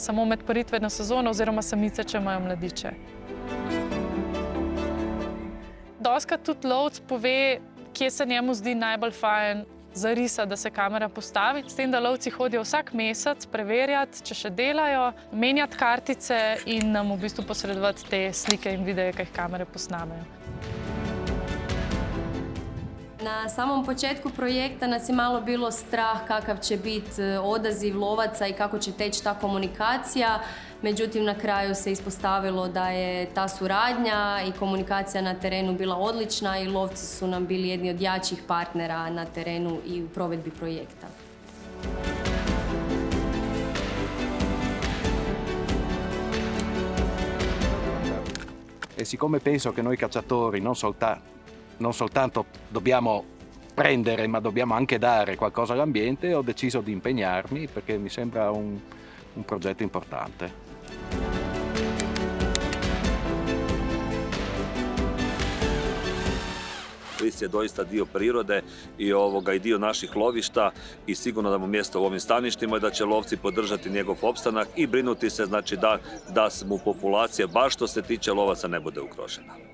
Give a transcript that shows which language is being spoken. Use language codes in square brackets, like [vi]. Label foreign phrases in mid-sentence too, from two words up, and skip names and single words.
[sl] Samo med paritveno sezono oziroma samice, če imajo mladiče. Dostikrat tudi lovec pove, kje se njemu zdi najbolj fajn za risa, da se kamera postavi. S tem, da lovci hodijo vsak mesec preverjati, če še delajo, menjati kartice in nam v bistvu posredovati te slike in videe, ki jih kamere posnamejo. [hr] Na samom početku projekta nas je malo bilo strah kakav će biti odaziv lovaca i kako će teći ta komunikacija. Međutim, na kraju se ispostavilo da je ta suradnja i komunikacija na terenu bila odlična i lovci su nam bili jedni od jačih partnera na terenu i u provedbi projekta. [it] E siccome penso che noi cacciatori non soltanto dobbiamo prendere, ma dobbiamo anche dare qualcosa all'ambiente, ho deciso di impegnarmi perché mi sembra un progetto importante. [hr] Ris je doista dio prirode i dio naših lovišta i sigurno da mu mjesto u ovim staništima i da će lovci podržati njegov opstanak i brinuti se znači da mu populacija, baš što se tiče lovaca, ne bude ugrožena.